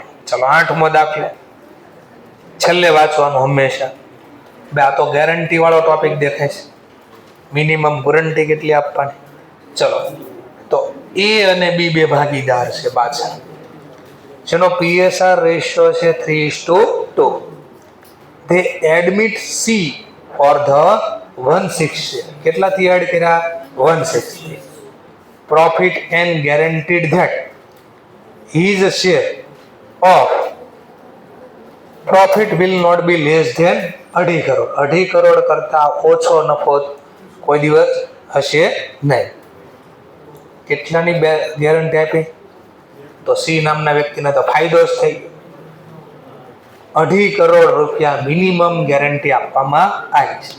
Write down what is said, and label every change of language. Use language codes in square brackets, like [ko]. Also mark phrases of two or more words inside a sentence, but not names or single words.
[gu] ચલો 8મો દાખલો છેલ્લે વાંચવાનું હંમેશા. બે આ તો ગેરંટી વાળો ટોપિક દેખાય છે. [en] minimum guarantee [gu] કેટલી આપવાની. ચલો તો એ અને બી બે ભાગીદાર છે પાછળ, જેનો PSR રેશિયો છે 3:2. [en] they admit C for the 160. [gu] કેટલાથી એડ કર્યા 160. [en] profit and guaranteed that his share of profit will not be less than 2.5 કરોડ. [gu] 2.5 કરોડ કરતા ઓછો નફો કોઈ દિવસ હશે નહીં. કેટલાની ગેરંટી આપી તો સી નામના વ્યક્તિને તો ફાયદો જ થઈ. 2.5 કરોડ રૂપિયા [en] minimum guarantee [gu] આપવામાં આવી છે.